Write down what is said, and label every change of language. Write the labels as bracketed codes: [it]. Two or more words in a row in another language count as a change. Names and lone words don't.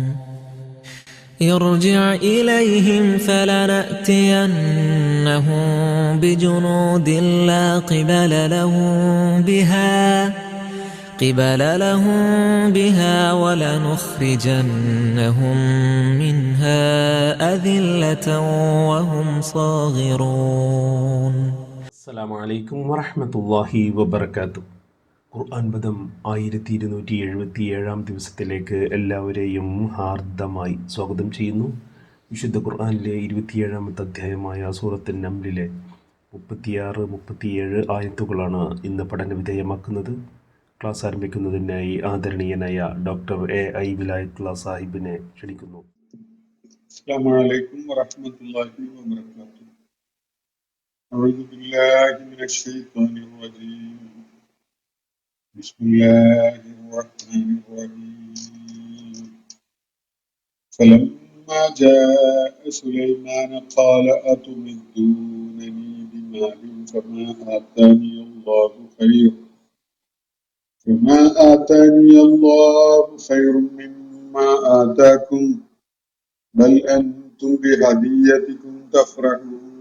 [ar] ارجع إليهم فلنأتينهم بجنود لا قبل لهم بها ولنخرجنهم منها أذلة وهم صاغرون. السلام عليكم ورحمة الله وبركاته. [ml] ഖുർആൻ പദം 1277 ദിവസത്തിലേക്ക് എല്ലാവരെയും ഹാർദമായി സ്വാഗതം ചെയ്യുന്നു. വിശുദ്ധ ഖുർആനിലെ 27-ാമത്തെ അധ്യായമായ സൂറത്തുൻ നംലിലെ 36-37 ആയത്തുകളാണ് ഇന്ന് പഠന വിധേയമാക്കുന്നത്. ക്ലാസ് ആരംഭിക്കുന്നതിനായി ആദരണീയനായ ഡോക്ടർ A.I. വിലായത്തുള്ള സാഹിബിനെ ക്ഷണിക്കുന്നു. [ar] السلام عليكم ورحمة الله وبركاته. أعوذ بالله من الشيطان الرجيم. بسم الله الرحمن الرحيم. فلما جاء سليمان قال أتمدونني بمال فما آتاني الله خير مما آتاكم بل أنتم بهديتكم تفرحون.